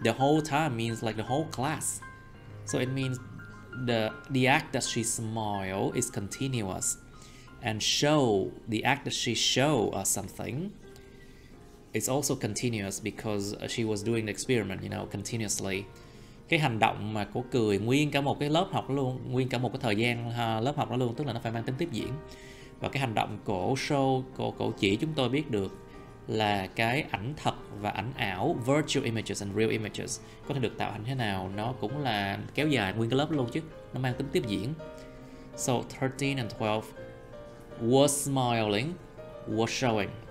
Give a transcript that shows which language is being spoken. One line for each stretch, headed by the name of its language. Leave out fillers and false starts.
English: The whole time means like the whole class. So it means the act that she smiled is continuous, and the act that she showed us something, it's also continuous because she was doing the experiment, continuously.
Vietnamese: Cái hành động mà cô cười nguyên cả một cái lớp học luôn, nguyên cả một cái thời gian lớp học đó luôn, tức là nó phải mang tính tiếp diễn. Và cái hành động cổ show, cổ chỉ chúng tôi biết được là cái ảnh thật và ảnh ảo,
English: virtual images and real images,
Vietnamese: có thể được tạo thành thế nào, nó cũng là kéo dài nguyên cái lớp luôn chứ, nó mang tính tiếp diễn.
English: So 13 and 12 was smiling, was showing.